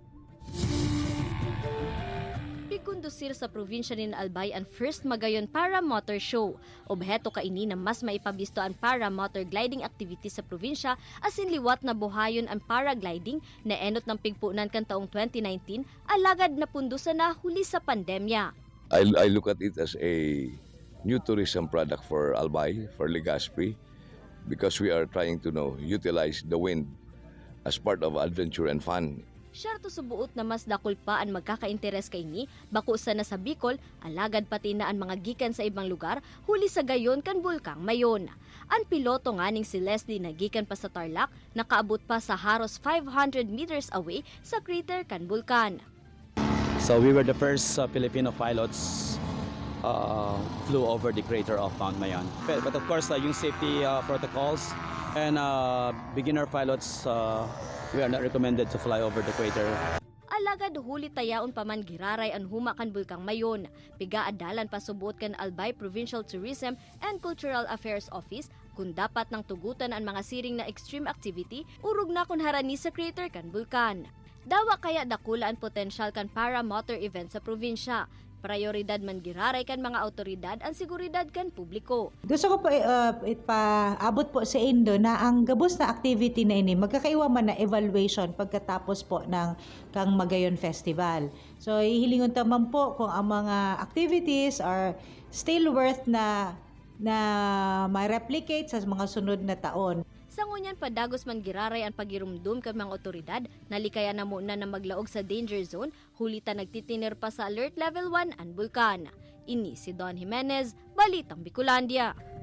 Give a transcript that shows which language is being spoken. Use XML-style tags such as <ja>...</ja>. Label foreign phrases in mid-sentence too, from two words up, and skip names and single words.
<bik>Pigkondusir sa probinsya ni Albay ang first magayon</bik> <en>para motor show.</en> <bik>Obheto kaini na mas maipabisto ang</bik> <en>para motor gliding activity</en> <bik>sa probinsya asin liwat na buhayon ang paragliding na enot ng pigpunan kan taong 2019 alagad na pundusan na huli sa pandemya.</bik> <en>I look at it as a new tourism product for Albay, for Legazpi, because we are trying to utilize the wind as part of adventure and fun.</en> <bik>Syarto subuot na mas dakol pa ang magkaka-interes kaini, bako sa nasa Bicol, alagad pati na ang mga gikan sa ibang lugar, huli sa gayon kan Bulkang Mayon. Ang piloto nga ning si Leslie na gikan pa sa Tarlac, nakaabot pa sa haros 500</bik> <en>meters away</en> <bik>sa crater kan Bulkan.</bik> <en>So we were the first Filipino pilots flew over the crater of Mount Mayon. But of course, yung safety protocols and beginner pilots, we are not recommended to fly over the crater.</en> <bik>Alagad huli tayaon pa man giraray ang huma kan Bulkang Mayon. Pigaadalan pa subuot kan Albay Provincial Tourism and Cultural Affairs Office kung dapat nang tugutan ang mga siring na</bik> <en>extreme activity</en> <bik>urog na kun harani sa crater kan Bulkan. Dawa kaya dakula ang potensyal kan</bik> <en>para motor event</en> <bik>sa probinsya. Prioridad man giraray kan mga autoridad ang seguridad kan publiko. Gusto ko po ipaabot po sa Indo na ang gabos na activity na ini magkakaiwa man na evaluation pagkatapos po ng Kang Magayon Festival. So ihilingon taman po kung ang mga</bik> <en>activities are still worth</en> <bik>na may replicate sa mga sunod na taon. Sa ngunyan padagos man giraray ang pagirumdum kan mga otoridad, nalikaya na muna na maglaog sa danger zone, hulita nagtitinir pa sa alert level 1 ang Bulkan. Ini si Don Jimenez, Balitang Bicolandia.</bik>